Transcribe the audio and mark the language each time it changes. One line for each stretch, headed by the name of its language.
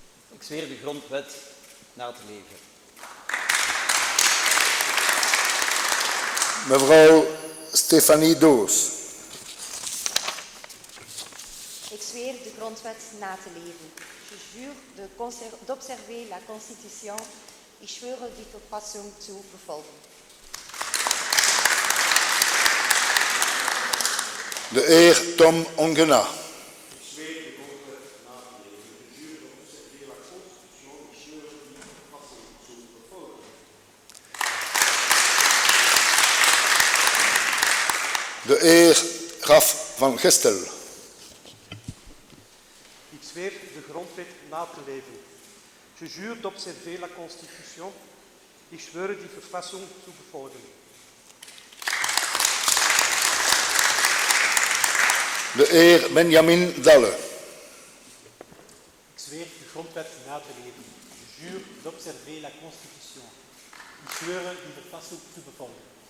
Dutch: Ik zweer de grondwet na te leven. Mevrouw Stefanie Doos. Ik zweer de grondwet na te leven.
French: Je jure d'observer la Constitution.
German: Ik schwöre die Verfassung zu befolgen.
Dutch: De heer Tom Ongena. De heer Graf van Gestel. Ik zweer de grondwet na te leven.
French: Je jure d'observer la Constitution.
German: Ik schwöre die Verfassung zu befolgen.
Dutch: De heer Benjamin Dalle. Ik zweer de grondwet na te leven.
French: Je jure d'observer la Constitution.
German: Ik schwöre die Verfassung zu befolgen.